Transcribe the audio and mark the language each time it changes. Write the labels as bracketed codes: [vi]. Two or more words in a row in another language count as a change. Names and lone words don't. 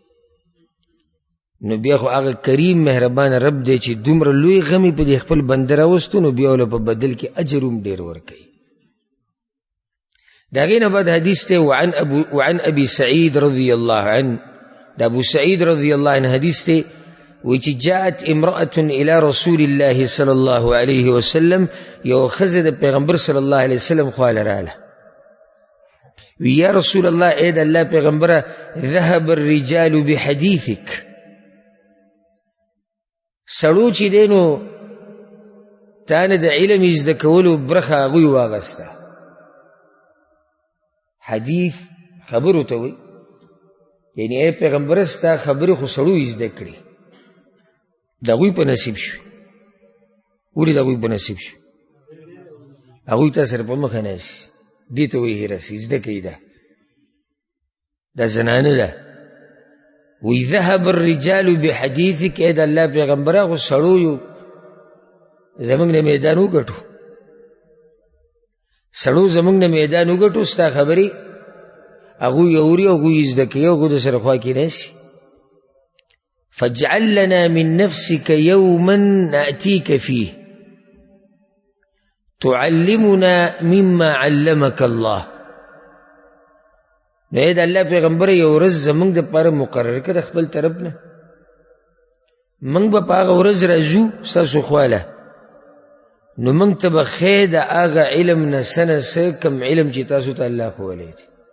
[ps] نو بیا خو هغه کریم مهربان رب دی چې دومره لوی غمې په دې خپل بنده راوستو، نو بیا وله په بدل کې اجر هم ډېر ورکوي. د هغې نه بعد حدیث دی [ar] وعن ابي سعید رضی الله عنه، [ps] د ابو سعید [ar] رضی الله عنه [ps] حدیث دی، وی چې [ar] جاءت امرأة الى رسول الله صلی الله علیه وسلم، [ps] یو ښځه د پیغمبر [ar] صلی الله علیه وسلم [ps] خواله راله. وی [ar] یا رسول الله، [ps] ای د الله پیغمبره، [ar] ذهب الرجال بحدیثک، [ps] سړو چې دی نو تا نه د علم زده کولو برخه هغوی واغسته. حدیث خبرو ته وایي، یعنی ای پیغمبره ستا خبرې خو سړو زده کړي، د هغوی په نصیب شو. ولې د هغوی په نصیب شو؟ هغوی تا سره په مخه ناسي، دې ته وایي هرسي زده کوي. دا زنانه ده. وی [ar] ذهب الرجال بحدیثک، [ps] ای د الله پیغمبره خو سړو یو زمونږ نه میدان وګټو، سړو زمونږ نه میدان وګټو، ستا خبرې هغوی اوري او هغوی زده کوي او هغوی د سره خوا کې ناسي. [ar] فاجعل لنا من نفسك يوما نأتيك فيه تعلمنا مما علمك الله. [ps] نو ای د الله پیغمبره یو ورځ زمونږ دپاره مقرر کړه د خپل طرف نه، موږ به په هغه ورځ راځو ستاسو خواله، نو موږ ته به ښې د هغه علم نه څه نه څه کوم علم چې تاسو ته الله ښوولی دی.